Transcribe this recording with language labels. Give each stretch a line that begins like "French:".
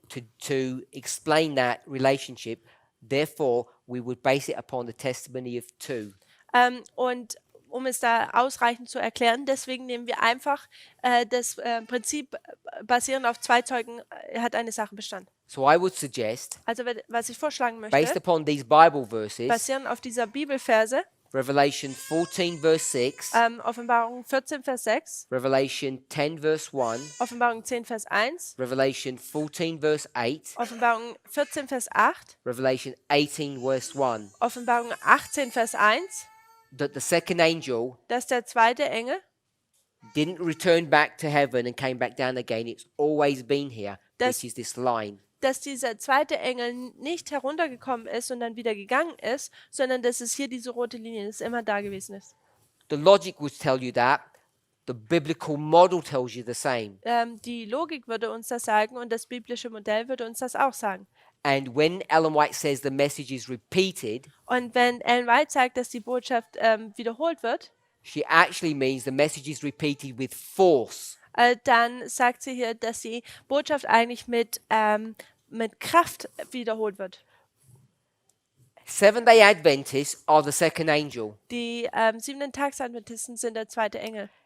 English: to explain that relationship. Therefore, we would base it upon the testimony of two.
German: und um es da ausreichend zu erklären, deswegen nehmen wir einfach das Prinzip basierend auf 2 Zeugen hat eine Sache Bestand.
English: So I would suggest,
German: Also was ich vorschlagen
English: based
German: möchte,
English: upon these Bible verses,
German: basierend auf dieser Bibelverse,
English: Revelation 14 verse 6,
German: Offenbarung 14, Vers 6,
English: Revelation 10 verse 1,
German: Offenbarung 10, Vers 1,
English: Revelation 14 verse 8,
German: Offenbarung 14, Vers 8,
English: Revelation 18 verse 1,
German: Offenbarung 18, Vers 1,
English: that the second angel
German: dass der zweite Engel,
English: didn't return back to heaven and came back down again. It's always been here,
German: Das-
English: which is this line.
German: dass dieser zweite Engel nicht heruntergekommen ist und dann wieder gegangen ist, sondern dass es hier diese rote Linie ist, immer da gewesen ist.
English: The logic would tell you that. The biblical model tells you the same.
German: Die Logik würde uns das sagen und das biblische Modell würde uns das auch sagen.
English: And when Ellen White says the message is repeated,
German: Und wenn Ellen White sagt, dass die Botschaft wiederholt wird,
English: she actually means the message is repeated with force.
German: dann sagt sie hier, dass die Botschaft eigentlich mit Kraft wiederholt wird.
English: Seventh-day Adventists are the second angel.
German: Die 7-Tags-Adventisten sind der zweite Engel.